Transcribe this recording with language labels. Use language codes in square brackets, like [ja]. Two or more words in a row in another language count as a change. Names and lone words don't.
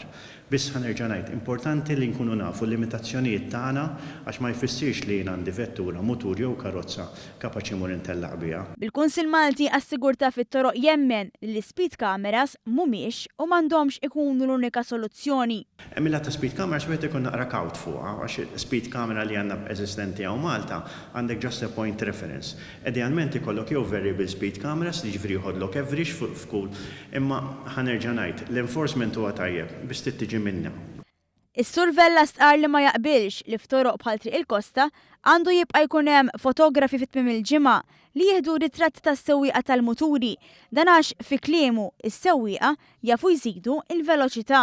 [mt] Biss ħanerġa' ngħid, importanti li nkunu nafu l-limitazzjonijiet tagħna għax ma jfissirx li jien għandi vettura, mutur jew karozza kapaċi mur intellaq biha. Bil-Kunsill Malti għas-Sigurtà fit-Toroq jemmen li l- [en] speed cameras [mt] mhumiex u m'għandhomx ikunu l-unika soluzzjoni. Milla ta' [en] speed cameras [mt] wieħed ikun naqra kawt fuqha għax [en] speed camera [mt] li għandna eżistenti hawn Malta għandek [en] just a point reference. [mt] Idealment ikollok jew [en] variable speed cameras [mt] li ġifieri jħoddlok average f'kull, imma ħanerġa' ngħid l-enforcement huwa tajjeb biex tiġi minnha. Is-Sur Vella stqar li ma jaqbilx li f'toroq bħal triq il-Kosta għandu jibqa' jkun hemm fotografi fit-tmiem il-ġimgħa li jieħdu ritratt tas-sewwieqa tal-muturi dan għax fi kliemu is-sewwieqa jafu jżidu l-veloċità.